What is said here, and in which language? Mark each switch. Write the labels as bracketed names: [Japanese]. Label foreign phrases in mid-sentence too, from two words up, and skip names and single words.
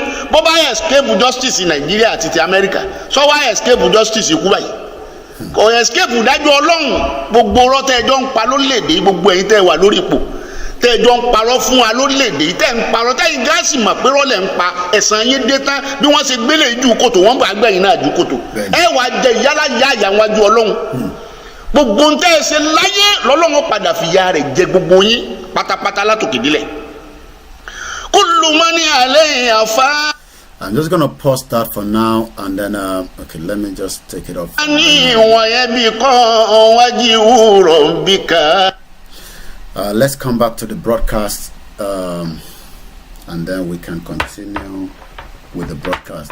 [Yoruba] bó bá [English] escape justice [Yoruba] Nàìjíríà àti ti Amẹ́ríkà sọ wá [English] escape justice [Yoruba] ikú báyìí kò escape dájọ́ Ọlọ́run gbogbo ọ̀rọ̀ tẹ́ ẹjọ́ ń pa lórílẹ̀‐èdè gbogbo ẹ̀yin tẹ́ wà lórí ipò tẹ́jọ́ ń parọ́ fún wa lórílẹ̀‐èdè yìí tẹ́ ń parọ́ tẹ́yìn gáàsì mọ̀ pé rọ́lẹ̀ ń pa ẹ̀sán yín dé tán bí wọ́n ṣe gbélé ju kòtò wọ́n bá gbẹ̀yìn náà ju kòtò ẹ wà jẹ ìyálà yá àyàwájú Ọlọ́run gbogbo ń tẹ́ ẹ ṣe láyé lọ́lọ́run padà fìyà rẹ̀ jẹ gbogbo yín pátápátá látòkè délẹ̀. [Arabic] كل من عليها فان. [English] I'm just going to pause that for now and then, okay, let me just take it off. Let's come back to the broadcast and then we can continue with the broadcast.